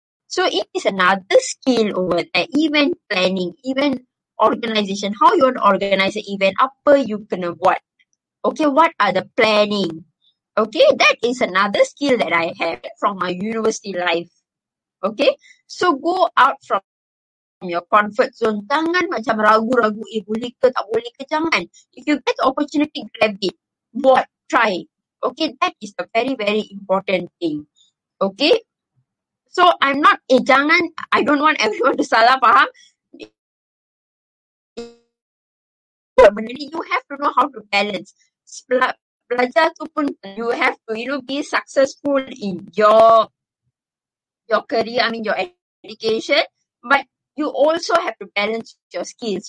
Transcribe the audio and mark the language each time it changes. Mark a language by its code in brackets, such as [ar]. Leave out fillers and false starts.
[en] So, it is another skill over there. Event planning, event organization. How you want to organize an event? [ms] Apa you kena buat? [en] Okay, what are the planning? Okay, that is another skill that I have from my university life. Okay, so go out from your comfort zone. [ms] Jangan macam ragu-ragu, boleh ke tak boleh ke, jangan. [en] If you get the opportunity, grab it. Buat, try. Okay, that is a very, very important thing. Okay, so I'm not, jangan, I don't want everyone to [ms] salah faham. Benda ni, [en] you have to know how to balance. [ms] Belajar tu pun, [en] you have to, be successful in your career, your education, but you also have to balance your skills.